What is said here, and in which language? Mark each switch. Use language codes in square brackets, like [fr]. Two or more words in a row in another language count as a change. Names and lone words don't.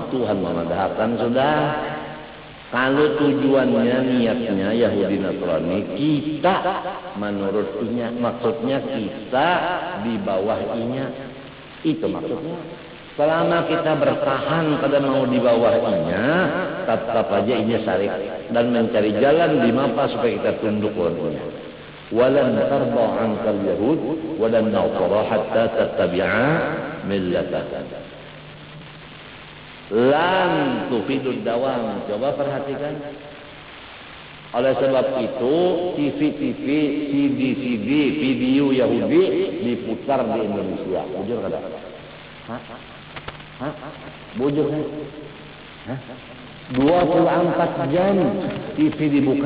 [bjn] Tuhan memadahkan sudah. Kalau tujuannya niatnya Yahudi Nasrani kita menurut inya, maksudnya kita di bawah inya, itu maksudnya. Selama kita bertahan kada mau di bawah inya, tetap aja inya sarik dan mencari jalan di mana supaya kita tunduk padanya. [ar] ولن ترضى عنك اليهود ولا النصارى حتى تتبع ملتهم. Lam tufidud dawam. [id] Coba perhatikan. Oleh sebab itu, TV-TV, CD-CD, video Yahudi diputar di Indonesia. [bjn] Bujur kada? Hah? Bujur kan? [id] 24 jam TV dibuka.